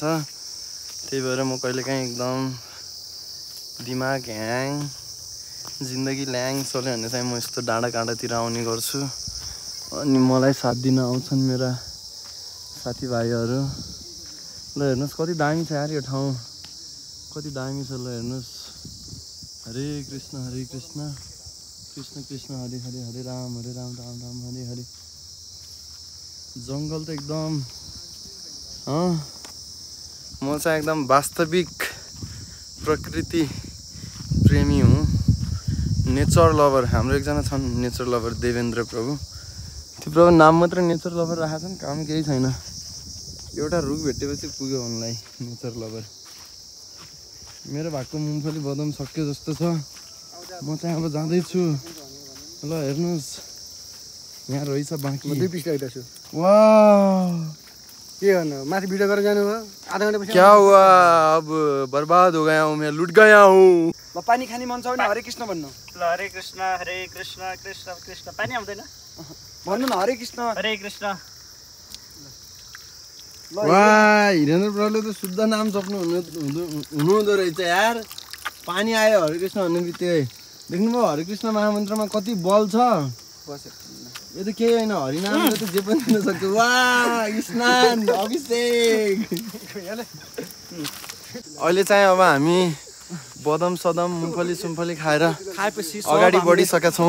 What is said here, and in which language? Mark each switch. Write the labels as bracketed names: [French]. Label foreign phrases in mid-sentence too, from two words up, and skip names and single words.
[Nepali] त्यही भएर म कहिलेकाहीँ एकदम दिमाग ह्याङ, जिन्दगी ल्याङ चल्यो भने चाहिँ म यस्तो डाँडा काँडातिर आउने गर्छु। अनि मलाई साथ दिन आउँछन् मेरा साथीभाइहरू। ल हेर्नुहोस् कति दामी छ यार यो ठाउँ, कति दामी छ। ल हेर्नुहोस्, [Sanskrit] हरे कृष्ण कृष्ण कृष्ण हरे हरे, हरे राम राम राम हरे हरे। [Nepali] जङ्गल त एकदम म चाहिँ एकदम वास्तविक प्रकृति प्रेमी हुँ, [English] nature lover. [Nepali] हाम्रो एकजना छन् [English] nature lover, [Nepali] देवेन्द्र प्रभु। त्यो प्रभु नाम मात्र [English] nature lover [Nepali] राखेको छन्, काम केही छैन। एउटा रुख भेटेपछि पुग्यो उनलाई [English] nature lover. [Nepali] मेरो भएको मुमफली बदम सक्यो जस्तो छ। म चाहिँ अब जाँदैछु। ल हेर्नुहोस् यहाँ रहेछ बाँकी। 2 पिस ल्याइदिएको छु। वाह के गर्नु, माथि भिडियो गरेर जानु भयो। आधा घन्टा पछि [Hindi] क्या हुआ? अब बर्बाद हो गया हूँ मैं, लुट गया हूँ। [Nepali] ल पानी खाने मन छ भने हरे कृष्ण भन्नु। ल हरे कृष्ण कृष्ण कृष्ण। पानी आउँदैन? भन्नु न हरे कृष्ण हरे कृष्ण वाह हिरेन्द्र प्रभुले त शुद्ध नाम जप्नु हुनुहुँदो रहेछ यार। पानी आयो हरे कृष्ण भन्ने बित्तिकै देख्नुभयो हरे कृष्ण महामन्त्रमा कति बल छ। यो त केही होइन हरिनामले त जे पनि दिन सक्छ। वाह स्नान अभिषेक। अहिले चाहिँ अब हामी बदम सदम मुङफली सुमफली खाएर खाएपछि अगाडि बढिसकेका छौँ।